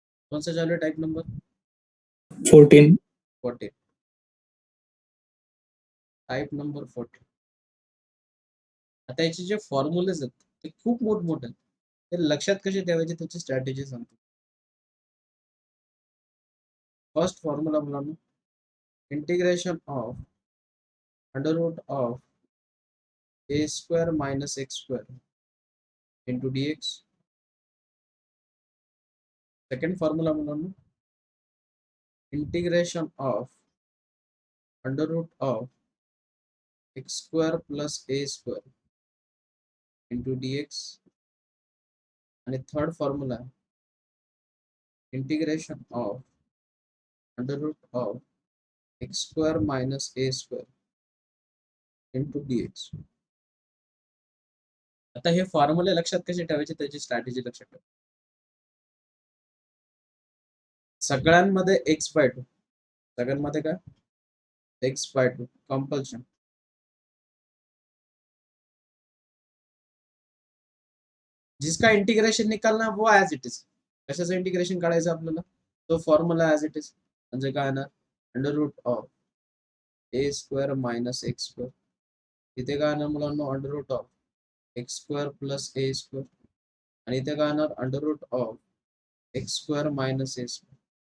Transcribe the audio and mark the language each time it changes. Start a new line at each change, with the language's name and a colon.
Marathi: कौन सा चालू आहे टाइप नंबर? 14. 14. Type number 14. आता याचे जे फॉर्म्युलेज आहेत ते खूप मोठमोठे आहेत. ते लक्षात कसे ठेवायचे त्याची स्ट्रॅटेजी सांगतो. फर्स्ट फॉर्म्युला मुलांना integration of under route of A square minus x square into D x. Second formula मुलांना integration of under route of x square plus A square into D x. आणि third formula integration of under route of x square minus A square into D x. आता हे फॉर्म्युले लक्षात कसे ठेवायचे त्याची strategy लक्षात ठेवा. सगळ्यांमध्ये एक्स बाय टू, सगळ्यांमध्ये काय एक्स बाय टू कंपल्शन.
Hindi: जिसका इंटिग्रेशन निकालना वो ॲज इट इज.
Marathi: कशाचं इंटिग्रेशन काढायचं आपल्याला? तो फॉर्म्युला ॲज इट इज म्हणजे काय येणार under route of A square minus x square. इथे काय येणार मुलांना under route of x square plus A square. आणि इथे काय येणार under route of x square minus A square.